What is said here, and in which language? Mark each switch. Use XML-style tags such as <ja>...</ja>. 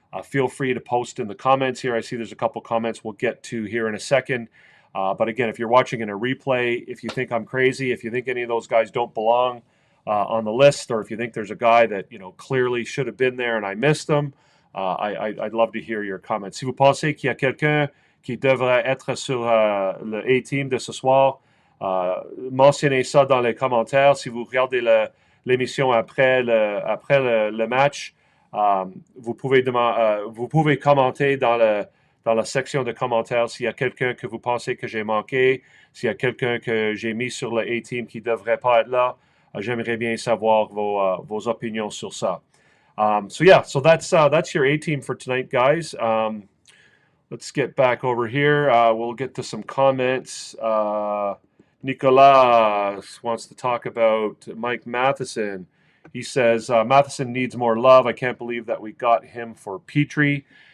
<en>Feel free to post in the comments here. I see there's a couple comments we'll get to here in a second. But again, if you're watching in a replay, if you think I'm crazy, if you think any of those guys don't belong on the list, or if you think there's a guy that clearly should have been there and I missed them, I'd love to hear your comments.</en> <fr>Si vous pensez qu'il y a quelqu'un qui devrait être sur le A-team de ce soir, mentionnez ça dans les commentaires. Si vous regardez l'émission après le match, vous pouvez commenter dans la section de commentaires s'il y a quelqu'un que vous pensez que j'ai manqué, s'il y a quelqu'un que j'ai mis sur le A-team qui ne devrait pas être là. J'aimerais bien savoir vos opinions sur ça.</fr> <en>So that's your A-team for tonight, guys. Let's get back over here. We'll get to some comments. Nicolas wants to talk about Mike Matheson. He says, Matheson needs more love. I can't believe that we got him for Petrie.</en>